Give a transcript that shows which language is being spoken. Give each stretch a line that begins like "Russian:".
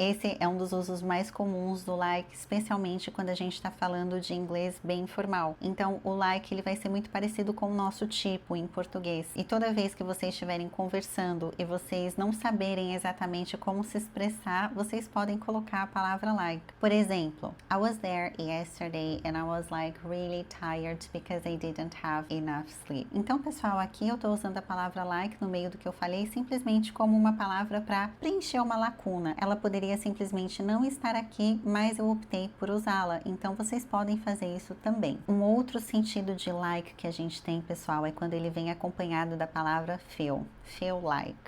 Portuguese: Esse é um dos usos mais comuns do like, especialmente quando a gente está falando de inglês bem formal. Então, o like ele vai ser muito parecido com o nosso tipo em português. E toda vez que vocês estiverem conversando e vocês não saberem exatamente como se expressar, vocês podem colocar a palavra like. Por exemplo,
English: I was there yesterday and I was like really tired because I didn't have enough sleep.
Portuguese: Então, pessoal, aqui eu estou usando a palavra like no meio do que eu falei simplesmente como uma palavra para preencher uma lacuna. Ela poderia simplesmente não estar aqui, mas eu optei por usá-la. Então, vocês podem fazer isso também. Um outro sentido de like que a gente tem, pessoal, é quando ele vem acompanhado da palavra feel. Feel like.